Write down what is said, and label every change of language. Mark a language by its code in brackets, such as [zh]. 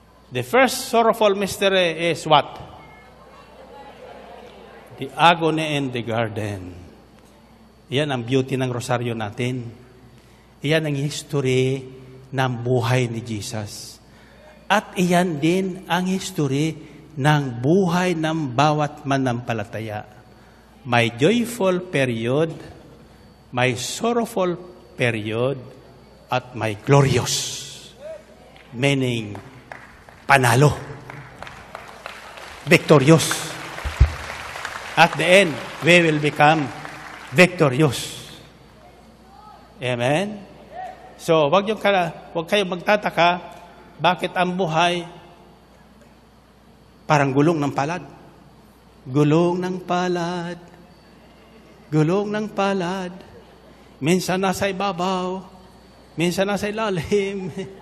[en] The first sorrowful mystery is what? The agony in the garden. [tl] Iyan ang beauty ng rosaryo natin. Iyan ang history ng buhay ni Jesus. At iyan din ang history ng buhay ng bawat manampalataya. May joyful period, may sorrowful period, at may glorious. [en] Meaning, [tl] panalo. [en] Victorious. At the end, we will become victorious. Amen? [tl] So, wag kayong magtataka, bakit ang buhay parang gulong ng palad. Gulong ng palad. Gulong ng palad. Minsan nasa ibabaw. Minsan nasa ilalim.